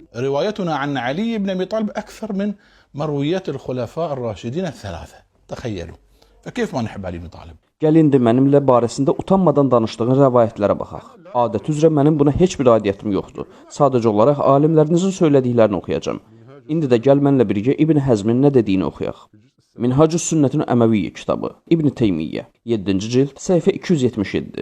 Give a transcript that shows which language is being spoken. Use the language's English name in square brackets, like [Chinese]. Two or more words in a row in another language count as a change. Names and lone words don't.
[Arabic] روايتنا عن علي بن أبي طالب أكثر من مرويات الخلفاء الراشدين الثلاثة. تخيلوا. فكيف ما نحب علي بن طالب؟ [Azerbaijani] Gəlin indi mənimlə barəsində utanmadan danışdığın rəvayətlərə baxaq. Adət üzrə mənim buna heç bir aidiyyətim yoxdur. Sadəcə olaraq alimlərinizin söylədiklərini oxuyacağam. İndi də gəl mənlə birgə İbn Həzmin nə dediyini oxuyaq. Minhacus Sünnətin Əməviyyə kitabı, İbn Teymiyyə, 7-ci cild, səhifə 277.